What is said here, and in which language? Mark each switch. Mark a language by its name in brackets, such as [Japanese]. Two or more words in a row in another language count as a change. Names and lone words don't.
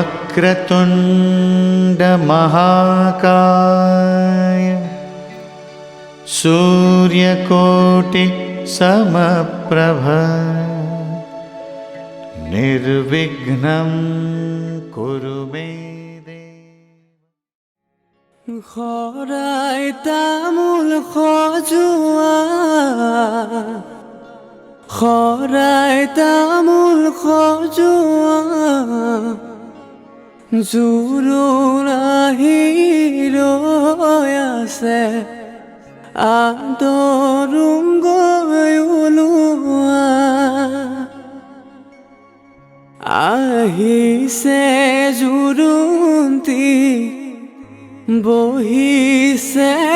[Sanskrit] वक्रतुण्ड महाकाय सूर्यकोटि समप्रभ निर्विघ्नं कुरु मे देव। [Assamese] খৰায় তামুল খজুৱা খৰায় তামুল খজুৱা জোৰোণ আহি ৰৈ আছে আদৰুম গৈ ওলোৱা আহিছে জোৰোণটি বহিছে